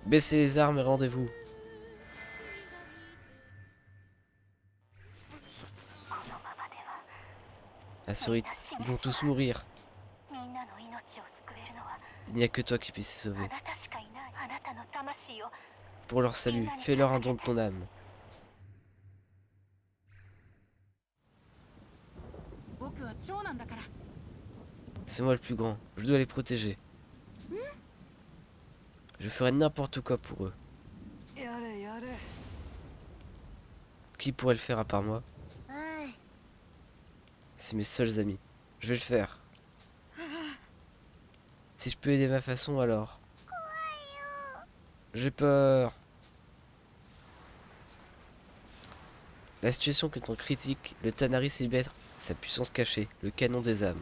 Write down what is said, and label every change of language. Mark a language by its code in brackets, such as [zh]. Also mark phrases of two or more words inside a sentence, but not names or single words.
[fr] Baissez les armes et rendez-vous. À ce rythme, ils vont tous mourir. Il n'y a que toi qui puisses les sauver. Pour leur salut, fais-leur un don de ton âme. [ja] 僕は長男だから。 [fr] C'est moi le plus grand, je dois les protéger. Je ferai n'importe quoi pour eux. [ja] やれやれ。 [fr] Qui pourrait le faire à part moi? C'est mes seuls amis. Je vais le faire. Si je peux aider ma façon, alors. J'ai peur. La situation étant critique, le Tanari libère sa puissance cachée, le canon des âmes.